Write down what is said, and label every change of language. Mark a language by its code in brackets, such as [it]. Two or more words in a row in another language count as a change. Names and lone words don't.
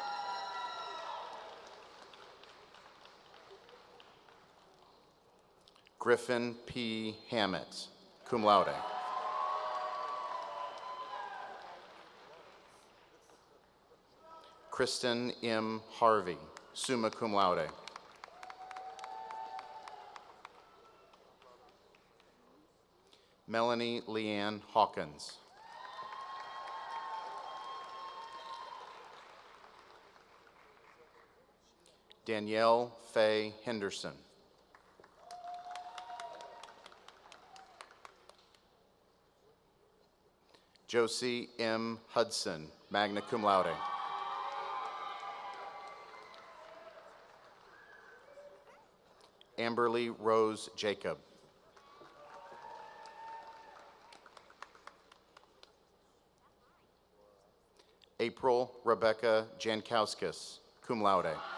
[en] Griffin P. Hammett, [la] cum laude. [en] Kristen M. Harvey, [la] summa cum laude. [en] Melanie Leanne Hawkins. Danielle Faye Henderson. Josie M. Hudson, [la] magna cum laude. [en] Amberly Rose Jacob. April Rebecca Jankowskis, [la] cum laude.